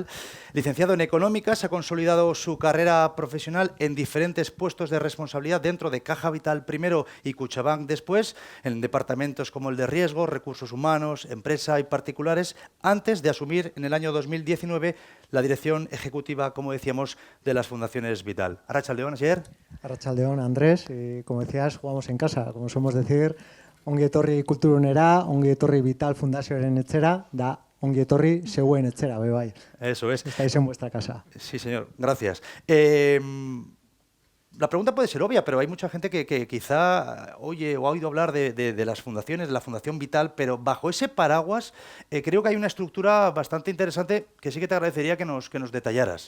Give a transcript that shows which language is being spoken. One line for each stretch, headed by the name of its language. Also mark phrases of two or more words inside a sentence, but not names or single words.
Spanish: Licenciado en Económicas, ha consolidado su carrera profesional en diferentes puestos de responsabilidad dentro de Caja Vital primero y Kutxabank después, en departamentos como el de riesgo, recursos humanos, empresa y particulares, antes de asumir en el año 2019 la dirección ejecutiva, como decíamos, de las Fundaciones Vital.
Basque: Arratsaldeon, Asier. Arratsaldeon, Andrés.
Spanish: Como decías, jugamos en casa. Como somos decir,
Basque: ongi etorri kulturunera, ongi etorri Vital Fundazioaren etxera, da ongi etorri zeuen etxera, bai.
Spanish: Eso es. Estáis en vuestra casa. Sí, señor. Gracias. La pregunta puede ser obvia, pero hay mucha gente que quizá oye o ha oído hablar de las fundaciones, de la Fundación Vital, pero bajo ese paraguas creo que hay una estructura bastante interesante que sí que te agradecería que nos detallaras.